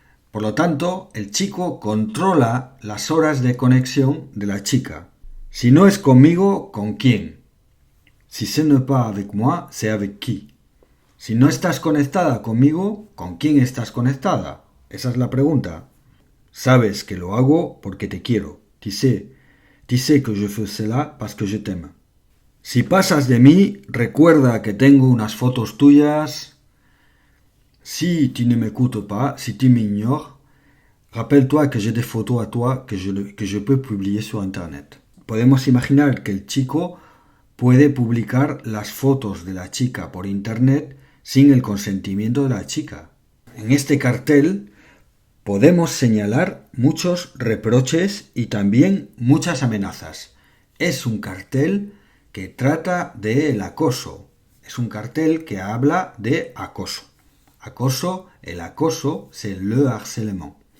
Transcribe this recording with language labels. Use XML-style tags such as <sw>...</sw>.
<es>Por lo tanto, el chico controla las horas de conexión de la chica. Si no es conmigo, ¿con quién?</es> <fr>Si ce n'est pas avec moi, c'est avec qui?</fr> <es>Si no estás conectada conmigo, ¿con quién estás conectada? Esa es la pregunta. Sabes que lo hago porque te quiero.</es> <fr>Tu sais que je fais cela parce que je t'aime.</fr> <es>Si pasas de mí, recuerda que tengo unas fotos tuyas.</es> <fr>Si tu ne m'écoutes pas, si tu m'ignores, rappelle-toi que j'ai des photos à toi que je peux publier sur Internet.</fr> <es>Podemos imaginar que el chico puede publicar las fotos de la chica por Internet sin el consentimiento de la chica. En este cartel podemos señalar muchos reproches y también muchas amenazas. Es un cartel que trata del acoso. Es un cartel que habla de acoso.</es> <fr>El acoso, c'est le harcèlement.</fr>